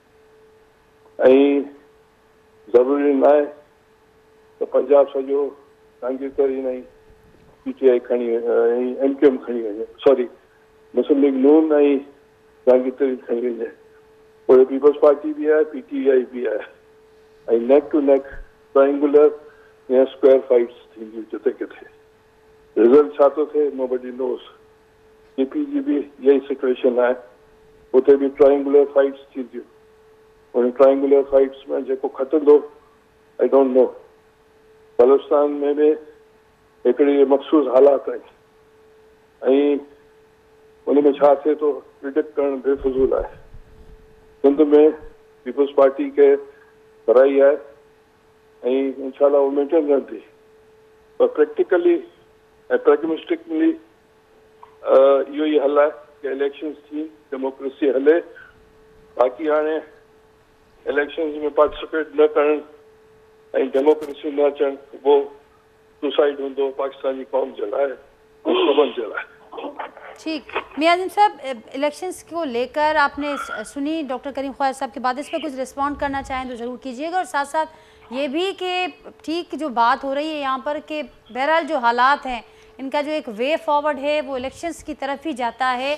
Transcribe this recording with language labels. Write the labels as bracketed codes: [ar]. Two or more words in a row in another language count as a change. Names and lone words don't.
[sd] ऐं ज़रूरी न आहे त पंजाब सॼो जहांगीर तरीन ऐं PTI खणी ऐं MQM खणी वञे, सॉरी मुस्लिम लीग नून ऐं जहांगीर तरीन खणी वञे। पोइ पीपल्स पार्टी बि आहे, PTI बि आहे, ऐं [en] neck to neck triangular [sd] या [en] square fights [sd] थींदियूं जिते किथे। रिज़ल्ट छा थो थिए [en] nobody knows. [sd] KP जी बि इहा ई सिचुएशन आहे, उते बि [en] triangular fights [sd] थींदियूं। उन [en] triangular fights [sd] में जेको खटंदो [en] I don't know. [sd] बलोचिस्तान में बि हिकिड़ी मखसूस हालात आहिनि, ऐं उन में छा थिए थो प्रिडिक्ट करणु बेफज़ूल आहे। सिंध में पीपल्स पार्टी खे कराई आहे, ऐं इंशाल्लाह उहो मेंटेन रहंदी, पर प्रैक्टिकली ऐं प्रैग्मेटिकली इहो ई हल आहे कि इलेक्शन्स थी, डेमोक्रेसी हले। बाक़ी हाणे इलेक्शन्स में पार्टिसिपेट न करणु ऐं डेमोक्रेसी न अचणु, उहो सुसाइड हूंदो पाकिस्तान जी कौम जे लाइ, सभिनि जे लाइ। ठीक। [ur] میاں اعظم صاحب، الیکشنز کو لے کر آپ نے سنی ڈاکٹر کریم خواجہ صاحب کی بات، اس پر کچھ ریسپانڈ کرنا چاہیں تو ضرور کیجیے گا، اور ساتھ ساتھ یہ بھی کہ ٹھیک جو بات ہو رہی ہے یہاں پر کہ بہرحال جو حالات ہیں ان کا جو ایک [en] way forward [ur] ہے وہ الیکشنز کی طرف ہی جاتا ہے.